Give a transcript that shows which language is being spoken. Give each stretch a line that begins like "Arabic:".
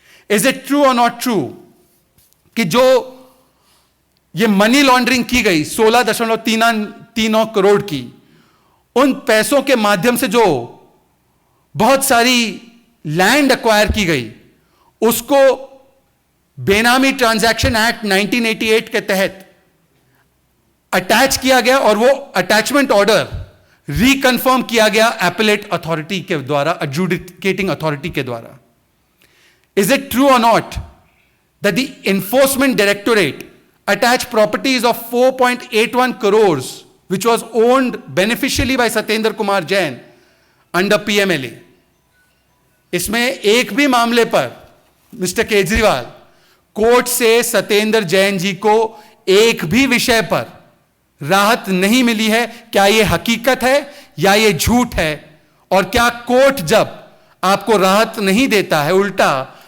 English: is it true और not true
Hindi: कि जो ये मनी लॉन्ड्रिंग की गई 16.39 करोड़ की, उन पैसों के माध्यम से जो बहुत सारी लैंड एक्वायर की गई, उसको बेनामी ट्रांजैक्शन एक्ट 1988 के तहत अटैच किया गया और वो अटैचमेंट ऑर्डर रिकन्फर्म किया गया एपेलेट अथॉरिटी के द्वारा, एडजुडिकेटिंग अथॉरिटी के द्वारा?
English: Is it true or not that the Enforcement Directorate attached properties of 4.81 crores which was owned beneficially by Satyendra Kumar Jain under PMLA?
Hindi: इसमें एक भी मामले पर मिस्टर केजरीवाल कोर्ट से सत्येंद्र जैन जी को एक भी विषय पर राहत नहीं मिली है। क्या यह हकीकत है या यह झूठ है? और क्या कोर्ट जब आपको राहत नहीं देता है, उल्टा